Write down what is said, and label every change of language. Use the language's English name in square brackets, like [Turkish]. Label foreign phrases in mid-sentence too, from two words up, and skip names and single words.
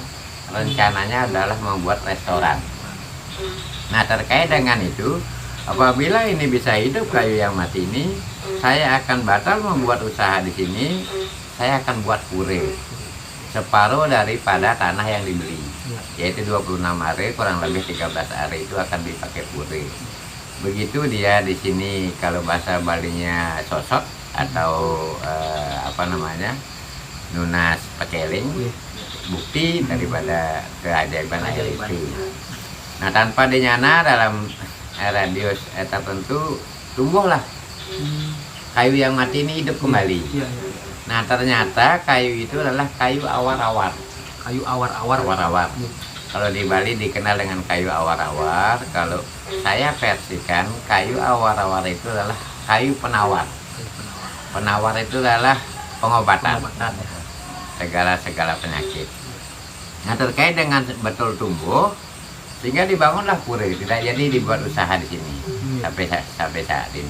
[Indonesian] Rencananya adalah membuat restoran. Nah, terkait dengan itu, apabila ini bisa hidup kayu yang mati ini, saya akan batal membuat usaha di sini. Saya akan buat pura separuh daripada tanah yang dibeli, yaitu 26 are, kurang lebih 13 are itu akan dipakai pura. Begitu dia di sini, kalau bahasa Balinya sosok atau [Balinese] nunas pekeling, [Indonesian] bukti daripada keajaiban air itu. Nah, tanpa dinyana dalam radius tertentu tumbuhlah kayu yang mati ini hidup kembali. Nah, ternyata kayu itu adalah kayu awar-awar. Kayu awar-awar. Awar-awar. Kalau di Bali dikenal dengan kayu awar-awar. Kalau saya versikan, kayu awar-awar itu adalah kayu penawar. Penawar itu adalah pengobatan segala penyakit. Nah, terkait dengan betul tumbuh, sehingga dibangunlah pura, tidak jadi dibuat usaha di sini sampai saat ini.